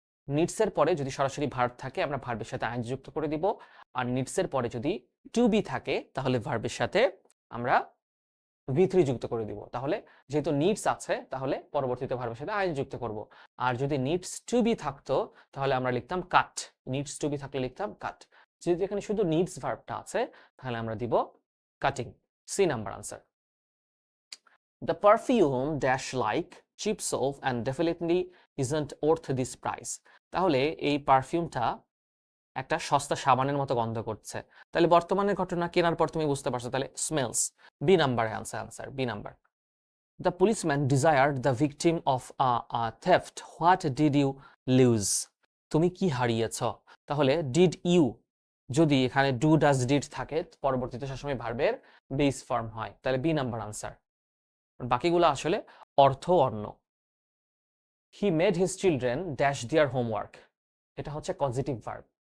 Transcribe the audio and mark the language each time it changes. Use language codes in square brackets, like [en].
[bn] Needs এর পরে যদি সরাসরি ভার্ব থাকে আমরা ভার্বের সাথে আইএনজি যুক্ত করে দিব, আর নিডস এর পরে যদি টু বি থাকে তাহলে ভার্বের সাথে আমরা V3 যুক্ত করে দিব। তাহলে যেহেতু নিডস আছে তাহলে পরবর্তীতে ভার্বের সাথে আইএনজি যুক্ত করব। আর যদি নিডস টু বি থাকতো তাহলে আমরা লিখতাম কাট। নিডস টু বি থাকলে লিখতাম কাট। যেহেতু এখানে শুধু নিডস ভার্বটা আছে তাহলে আমরা দিব cutting. C number answer. [en] The perfume dash like cheap soap and definitely isn't worth this price. [bn] তাহলে এই পারফিউমটা একটা সস্তা সাবানের মতো গন্ধ করছে। তাহলে বর্তমানের ঘটনা, কেনার পর তুমি বুঝতে পারছো, তাহলে smells. B number answer, B number. [en] The policeman desired the victim of a theft. What did you lose? [bn] তুমি কি হারিয়েছ? তাহলে did you যদি এখানে ডু ডাজ ডিড থাকে পরবর্তীতে সবসময় ভার্বের বেস ফর্ম হয়, তাহলে বি নাম্বার আনসার। বাকিগুলো আসলে অর্থ অন্য। He made his children dash their homework, এটা হচ্ছে পজিটিভ ভার্ব।